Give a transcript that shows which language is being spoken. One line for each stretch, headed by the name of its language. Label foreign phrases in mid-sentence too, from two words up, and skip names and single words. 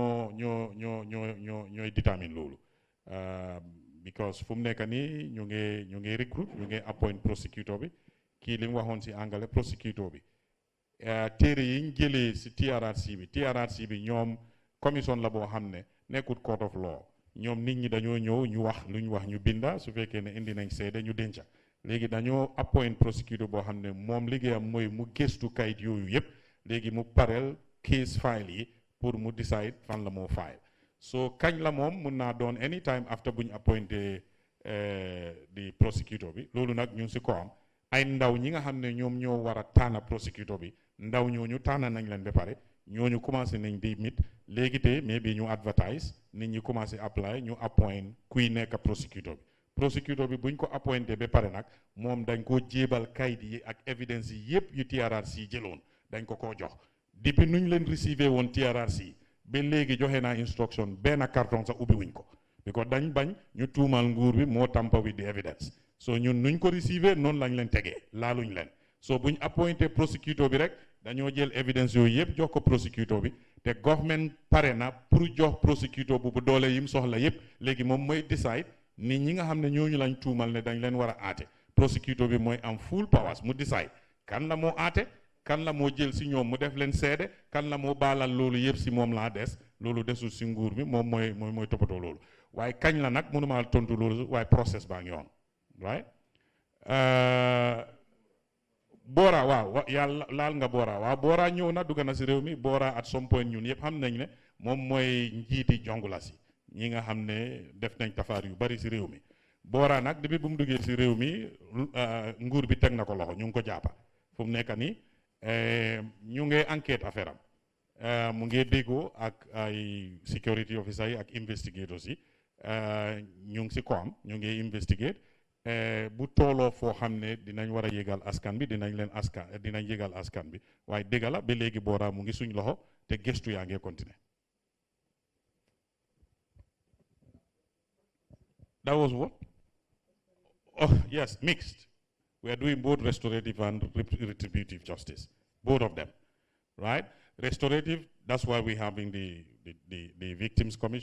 Wolof: ñooy détermine loolu because fu mu nekk nii ñu ngi recruit ñu ngi appoint prosecutor bi kii li mu waxoon si anglais prosecutor bi téere yi ñu jëlee si TRRC bi ñoom commission la boo xam ne nekkut
English: court of law
Wolof: ñoom nit ñi dañoo ñëw ñu wax lu ñu wax ñu binda su fekkee ne indi nañ seede ñu denca léegi dañoo appoint prosecutor boo xam ne moom liggéeyam mooy mu gëstu kayit yooyu yëpp léegi mu pareel
English: case file
Wolof: yi pour mu decide fan la moo file so kañ la moom mun naa doon
English: anytime after
Wolof: bu ñu appointé di prosecutor bi loolu nag ñu ngi si ko am ay ndaw ñi nga xam ne ñoom ñoo war a tànn prosecutor bi ndaw ñooñu tànn nañ leen ba pare ñooñu commencé nañ di mit léegi te mais bi ñu advertise nit ñi commencé apply ñu appoint kuy nekk prosecutor bi buñ ko appointé ba pare nag moom dañ koo jébal kayit yi ak evidence yi yëpp yu TRRC jëloon dañ ko koo jox depuis nuñ leen recevé woon TRRC ba léegi joxe naa instruction benn carton sax ubbi wuñ ko because dañ bañ ñu tuumal nguur bi moo tampa
English: with the evidence
Wolof: so ñun nuñ ko recevé noonu lañ leen tegee laaluñ leen so buñ appointé prosecutor bi rek dañoo jël evidence yooyu yëpp jox ko prosecutor bi te government pare na pour jox prosecutor bu doole yim soxla yëpp léegi moom mooy decide nit ñi nga xam ne ñooñu lañ tuumal ne dañ leen war a aate prosecutor bi mooy am
English: full powers
Wolof: mu decide kan la moo aate kan la moo jël si ñoom mu def leen seede kan la moo baalal loolu yëpp si moom laa des loolu desul si nguur bi moom mooy toppatoo loolu waaye kañ la nag mënuma tontu loolu waaye process baa ngi yoon right Bora waaw yàlla laal nga Bora waaw Bora ñëw na dugg na si réew mi Bora
English: at some point
Wolof: ñun yëpp xam nañ ne moom mooy njiiti jongula si ñi nga xam ne def nañ tafaar yu bari si réew mi Bora nag depuis bu mu duggee si réew mi nguur bi teg na ko loxo ñu ngi ko jàppa fu mu nekk nii ñu ngi
French: enquête affaire
Wolof: am mu ngi déggoo ak ay
English: security officer
Wolof: yi ak investigators yi ñu ngi si ko am ñu ngi investigate bu tooloo foo xam ne dinañ war a yégal askan bi dinañ yégal askan bi waaye dëgg la ba léegi Bora mu ngi suñ loxo te gëstu yaa ngi continuer.
English: That was what? Oh yes, mixed. We are doing both restorative and retributive justice, both of them, right? Restorative, that's why we're having the Victims Commission.